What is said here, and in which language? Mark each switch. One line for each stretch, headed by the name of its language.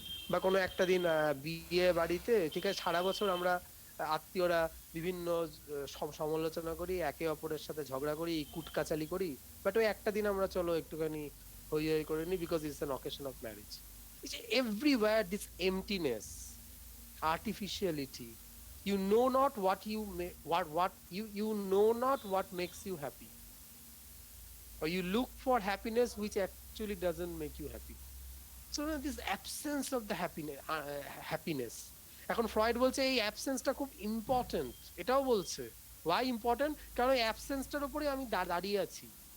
Bangla: বা কোনো একটা দিন বিয়ে বাড়িতে, ঠিক আছে, সারা বছর আমরা আত্মীয়রা বিভিন্ন সমালোচনা করি, একে অপরের সাথে ঝগড়া করি, কুটকাচালি করি, বাট ওই একটা দিন আমরা চলো একটুখানি হই হই করে নি,
English: Because it's an occasion of marriage. Everywhere this emptiness, artificiality. You know not what you know not what makes you happy, or you look for happiness which actually doesn't make you happy. So this absence of the happiness,
Bangla: এখন Freud বলছে এই অ্যাবসেন্সটা খুব important, এটাও বলছে Y important, কারণ এই অ্যাবসেন্সটার উপরে আমি দাঁড়িয়ে আছি।